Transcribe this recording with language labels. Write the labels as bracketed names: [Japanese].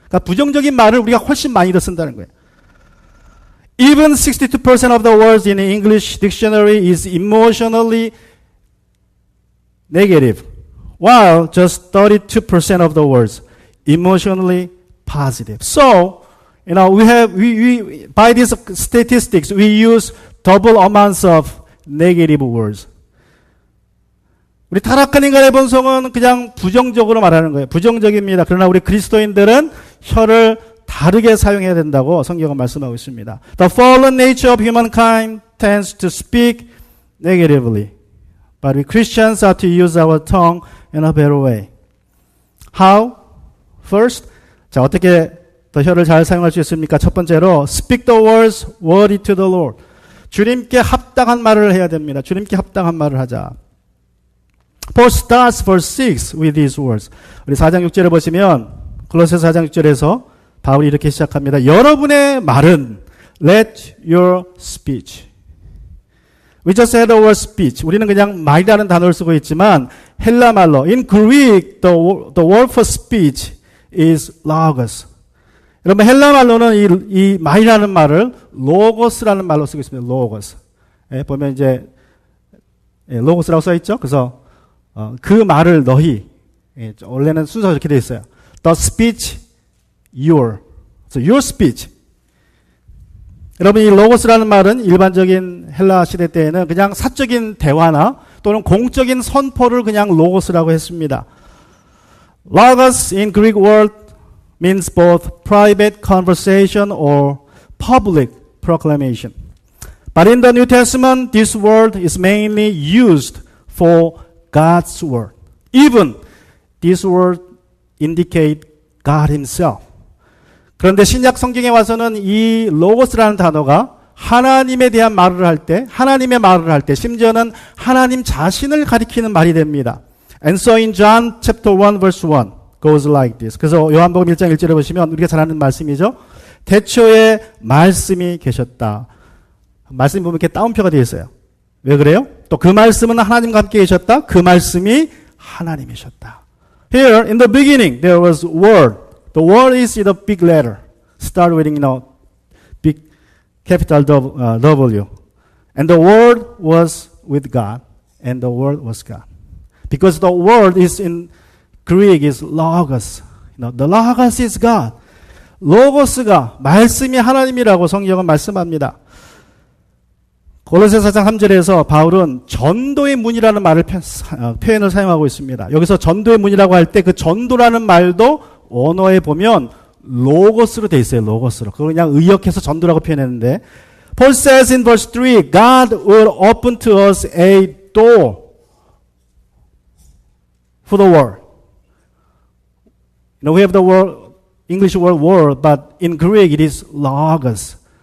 [Korean] 그러니까 부정적인 말을 우리가 훨씬 많이 더 쓴다는 거예요. [English] Even 62% of the words in the English dictionary is emotionally negative, while just 32% of the words emotionally positive. So, we by these statistics, we use double amounts of negative words. [Korean] 우리 타락한 인간의 본성은 그냥 부정적으로 말하는 거예요. 부정적입니다. 그러나 우리 그리스도인들은 혀를 다르게 사용해야 된다고 성경은 말씀하고 있습니다. [English] The fallen nature of humankind tends to speak negatively. But we Christians are to use our tongue in a better way. How? First, [Korean] 자, 어떻게 더 혀를 잘 사용할 수 있습니까? 첫 번째로 [English] speak the words worthy to the Lord. [Korean] 주님께 합당한 말을 해야 됩니다. 주님께 합당한 말을 하자. [English] Paul starts verse 6 with these words. [Korean] 우리 4장 6절에 보시면 골로새서 4장 6절에서 바울이 이렇게 시작합니다. 여러분의 말은 [English] let your speech. We just had the word speech. [Korean] 우리는 그냥 말이라는 단어를 쓰고 있지만 헬라 말로 [English] in Greek the word for speech is logos. [Korean] 여러분 헬라 말로는 이 말이라는 말을 로고스라는 말로 쓰고 있습니다. 로고스. 예, 보면 이제 로고스라고 써 있죠. 그래서 그 말을 너희 원래는 순서가 이렇게 되어 있어요. [English] The speech your. So your speech. [Korean] 여러분 이 로고스라는 말은 일반적인 헬라 시대 때에는 그냥 사적인 대화나 또는 공적인 선포를 그냥 로고스라고 했습니다. [English] Logos in Greek word means both private conversation or public proclamation. But in the New Testament, this word is mainly used for God's word. Even this word indicate God himself. [Korean] 그런데 신약 성경에 와서는 이 로고스라는 단어가 하나님에 대한 말을 할 때, 하나님의 말을 할 때, 심지어는 하나님 자신을 가리키는 말이 됩니다. [English] And so in John chapter 1 verse 1 goes like this. [Korean] 그래서 요한복음 1장 1절에 보시면 우리가 잘 아는 말씀이죠. 태초에 말씀이 계셨다. 말씀이 보면 이렇게 따옴표가 되어 있어요. 왜 그래요? 또 그 말씀은 하나님과 함께 계셨다. 그 말씀이 하나님이셨다. [English] Here in the beginning there was word. The word is in a big letter. Start with big capital W. And the word was with God. And the word was God. Because the word is in Greek is logos. The logos is God. [Korean] 로고스가 말씀이 하나님이라고 성경은 말씀합니다. 골로새서 4장 3절에서 바울은 전도의 문이라는 말을 표현을 사용하고 있습니다. 여기서 전도의 문이라고 할 때 그 전도라는 말도 언어에 보면 로고스로 돼 있어요. 로고스로. 그걸 그냥 의역해서 전도라고 표현했는데 [English] Paul says in verse 3 God will open to us a door for the world. [Korean] We have the word, English word world, but in Greek it is logos.